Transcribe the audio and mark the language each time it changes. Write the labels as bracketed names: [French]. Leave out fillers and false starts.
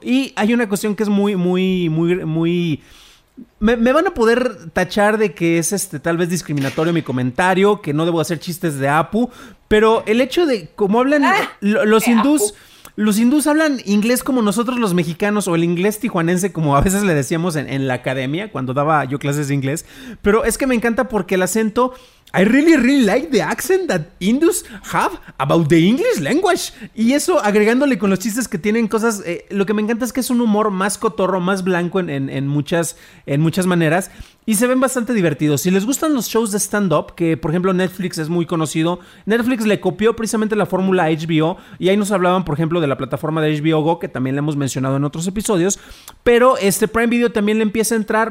[Spanish] Y hay una cuestión que es muy, muy, muy, muy... Me van a poder tachar de que es tal vez discriminatorio mi comentario, que no debo hacer chistes de Apu, pero el hecho de cómo hablan los hindús... Los hindús hablan inglés como nosotros los mexicanos, o el inglés tijuanense, como a veces le decíamos en la academia cuando daba yo clases de inglés. Pero es que me encanta porque el acento... [English] I really, really like the accent that Hindus have about the English language. [Spanish] Y eso, agregándole con los chistes que tienen cosas... lo que me encanta es que es un humor más cotorro, más blanco en muchas maneras. Y se ven bastante divertidos. Si les gustan los shows de stand-up, que por ejemplo Netflix es muy conocido, Netflix le copió precisamente la fórmula a HBO, y ahí nos hablaban, por ejemplo, de la plataforma de HBO Go, que también le hemos mencionado en otros episodios, pero Prime Video también le empieza a entrar.